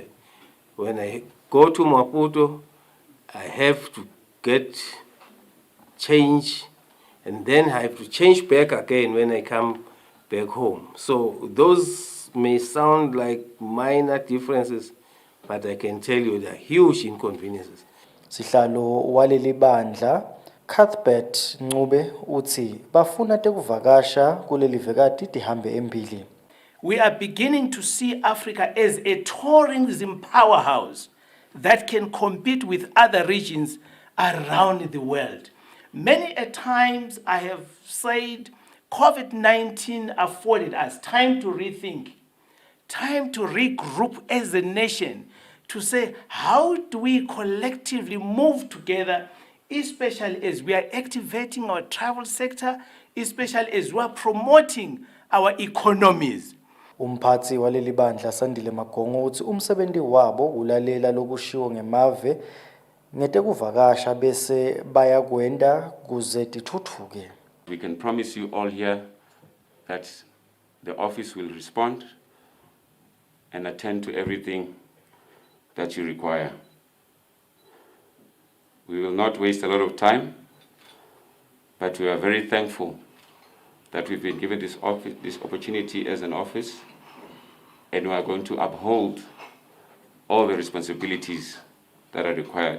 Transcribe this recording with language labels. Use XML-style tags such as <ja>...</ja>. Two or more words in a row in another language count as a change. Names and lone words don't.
<en>When I go to Maputo, I have to get change, and then I have to change back again when I come back home. So those may sound like minor differences, but I can tell you they're huge inconveniences.</en> <ss>Sihlalo waleli bandla Cuthbert Ncube uthi bafuna tekuvakasha kuleli vekati tihambe embili.</ss> <en>We are beginning to see Africa as a tourism powerhouse that can compete with other regions around the world. Many a times I have said COVID-19 afforded us time to rethink, time to regroup as a nation, to say how do we collectively move together, especially as we are activating our travel sector, especially as we are promoting our economies.</en> <ss>Umphathi waleli bandla Sandile Magongo uthi umsebenzi wabo ulalela lokushiwo ngemave ngetekuvakasha bese bayakwenda kuze tithuthuke.</ss> <en>We can promise you all here that the office will respond and attend to everything that you require. We will not waste a lot of time, but we are very thankful that we've been given this opportunity as an office, and we are going to uphold all the responsibilities that are required.</en>